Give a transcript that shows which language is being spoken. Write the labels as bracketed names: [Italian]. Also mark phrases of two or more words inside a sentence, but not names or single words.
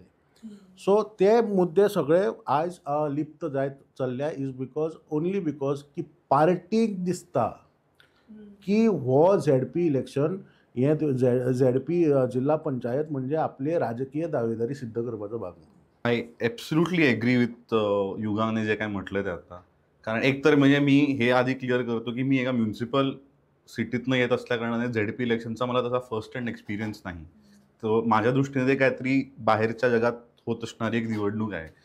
[Konkani] सो ते मुद्दे सगळे आयज लिप्त जायत चल्ल्या [English] is because only because [Konkani] की पार्टीक दिसता की हो [English] ZP election [Konkani] हे झेडपी जिल्हा पंचायत म्हणजे आपले राजकीय दावेदारी सिद्ध करपाचो भाग. [English] I absolutely agree with [Marathi] युगाने जे काय म्हटलं ते आता. कारण एकतर म्हणजे मी हे आधी क्लिअर करतो की मी एका म्युन्सिपल सिटीतनं येत असल्या कारणाने झेडपी इलेक्शनचा मला तसा [English] first hand experience [Marathi] नाही. तर माझ्या दृष्टीने ते काहीतरी बाहेरच्या जगात होत असणारी एक निवडणूक आहे.